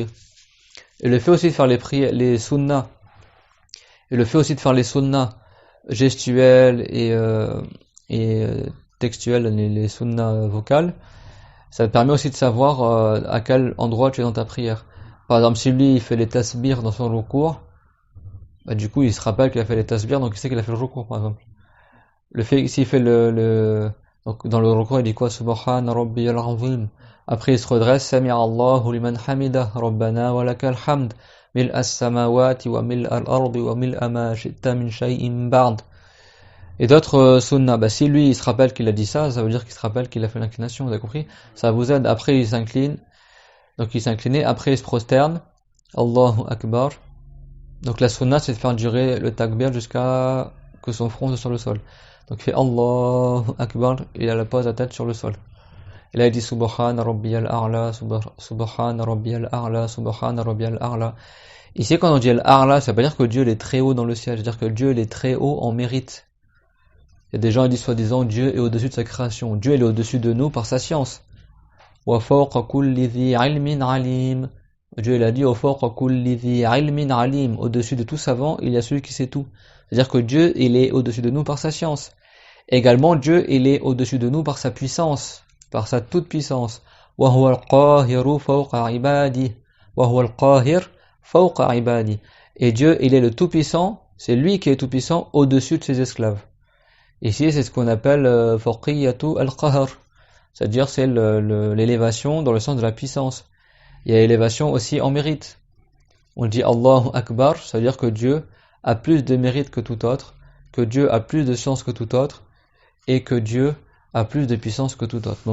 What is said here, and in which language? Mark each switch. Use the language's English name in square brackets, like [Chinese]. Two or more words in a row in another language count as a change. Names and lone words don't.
[French] Et le fait aussi de faire les prières, les sunnas, et le fait aussi de faire les sunnas gestuelles et textuelles, les sunnas vocales, ça te permet aussi de savoir à quel endroit tu es dans ta prière. Par exemple, si lui il fait les tasbirs dans son recours, bah, du coup il se rappelle qu'il a fait les tasbirs, donc il sait qu'il a fait le recours par exemple. Le fait s'il fait donc dans le recours il dit quoi? [Arabic] سبحان ربي العظيم. [French] Après il se redresse, [Arabic] سمع الله لمن حمده، ربنا ولك الحمد، ملء السماوات وملء الأرض وملء ما شئت من شيء بعد. [French] Et d'autres sunnah, bah si lui il se rappelle qu'il a dit ça, ça veut dire qu'il se rappelle qu'il a fait l'inclination, vous avez compris? Ça vous aide. Après il s'incline, donc il s'inclinait, après il se prosterne, [Arabic] الله أكبر. [French] Donc la sunnah c'est de faire durer le takbir jusqu'à que son front soit sur le sol. Donc il fait [Arabic] الله أكبر, [French] il a la pose à tête sur le sol. Et là il dit [Arabic] سبحان ربي الأعلى, سبحان ربي الأعلى, سبحان ربي الأعلى. [French] Ici quand on dit Al-A'la, ça veut pas dire que Dieu il est très haut dans le ciel, c'est-à-dire que Dieu il est très haut en mérite. Il y a des gens qui disent soi-disant Dieu est au-dessus de sa création. Dieu il est au-dessus de nous par sa science. [Arabic] وفوق كل ذي علم عليم. [French] Dieu il a dit [Arabic] وفوق كل ذي علم عليم. [French] Au-dessus de tout savant, il y a celui qui sait tout. C'est-à-dire que Dieu il est au-dessus de nous par sa science. Également Dieu il est au-dessus de nous par sa puissance, par sa toute puissance. [Arabic] وهو القاهر فوق عباده. وهو القاهر فوق عباده. Wa huwa al-qahir fawqa ibadi. [French] Et Dieu il est le tout puissant, c'est lui qui est tout puissant au-dessus de ses esclaves. Ici, c'est ce qu'on appelle [Arabic] فوقية القهر, [French] c'est-à-dire c'est l'élévation dans le sens de la puissance. Il y a l'élévation aussi en mérite. On dit [Arabic] الله أكبر, [French] ça veut dire que Dieu a plus de mérite que tout autre, que Dieu a plus de science que tout autre, et que Dieu a plus de puissance que tout autre.